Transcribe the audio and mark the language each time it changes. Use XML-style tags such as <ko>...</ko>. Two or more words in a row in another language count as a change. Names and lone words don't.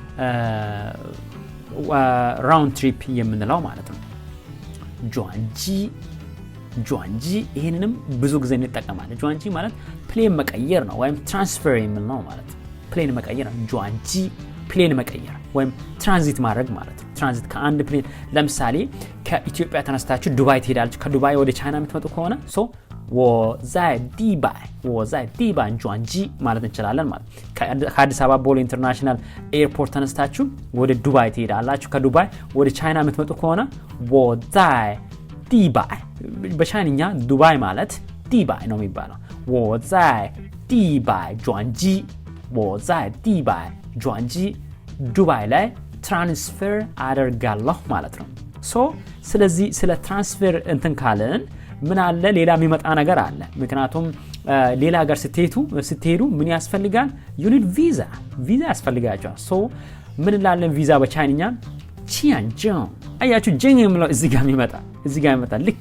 <en>round trip</en> <am>የምንለው ማለት ነው ጇንጂ ይሄንንም ብዙ ጊዜ እንጠቀማለን ጇንጂ ማለት ፕሌን መቀየር ነው ወይም ትራንስፈር የምንለው ማለት ነው ፕሌን መቀየር ጇንጂ ፕሌን መቀየር ወይም ትራንዚት ማድረግ ማለት ነው ትራንዚት ከአንድ ፕሌን ለምሳሌ ከኢትዮጵያ ተነስታችሁ ዱባይ ትሄዳላችሁ ከዱባይ ወደ ቻይና የምትመጡ ከሆነ ሶ</am> <zh>我在迪拜</zh> <am>ጇንጂ ማለት እንችላለን ማለት ከአዲስ አበባ ቦሌ</am> <en>international airport</en> <am>ተነስታችሁ ወደ ዱባይ ትሄዳላችሁ ከዱባይ ወደ ቻይና የምትመጡ ከሆነ</am> <zh>我在迪拜</zh> <am>በቻይንኛ ዱባይ ማለት ዲባይ ነው የሚባለው</am> <zh>我在迪拜</zh> <am>ጇንጂ ዱባይ ላይ ትራንስፈር አደርጋለሁ ማለት ነው ሶ ስለዚህ ስለ ትራንስፈር እንትን ካለን ምን አለ ሌላ የሚመጣ ነገር አለ ምክንያቱም ሌላ ሀገር ስትሄዱ ምን ያስፈልጋል ዩኒት ቪዛ ያስፈልጋቸዋል ሶ ምን ላለን ቪዛ በቻይንኛ ቺያንጀን አያችሁ ጀን የሚለው እዚህ ጋር ይመጣ ልክ</am>